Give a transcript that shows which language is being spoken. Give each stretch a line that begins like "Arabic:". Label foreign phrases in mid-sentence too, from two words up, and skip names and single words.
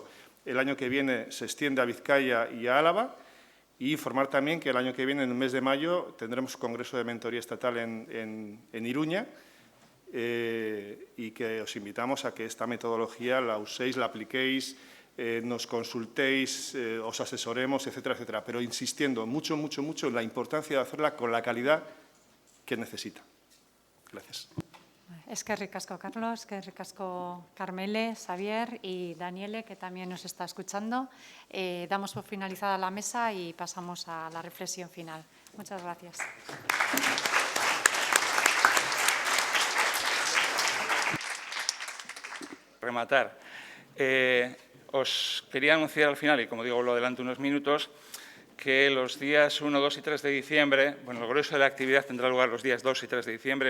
Spanish: El año que viene se extiende a Vizcaya y a Álava, y informar también que el año que viene, en el mes de mayo, tendremos Congreso de Mentoría Estatal en Iruña, y que os invitamos a que esta metodología la uséis, la apliquéis, nos consultéis, os asesoremos, etcétera, etcétera, pero insistiendo mucho, mucho, mucho en la importancia de hacerla con la calidad que necesita. Gracias.
Basque: Eskerrik asko,
Spanish: Carlos,
Basque: eskerrik asko,
Spanish: Carmele, Xavier y Daniele, que también nos está escuchando. Damos por finalizada la mesa y pasamos a la reflexión final. Muchas gracias. Rematar. Os quería anunciar al final, y como digo, lo adelanto unos minutos, que los días 1, 2 y 3 de diciembre, bueno, el grueso de la actividad tendrá lugar los días 2 y 3 de diciembre.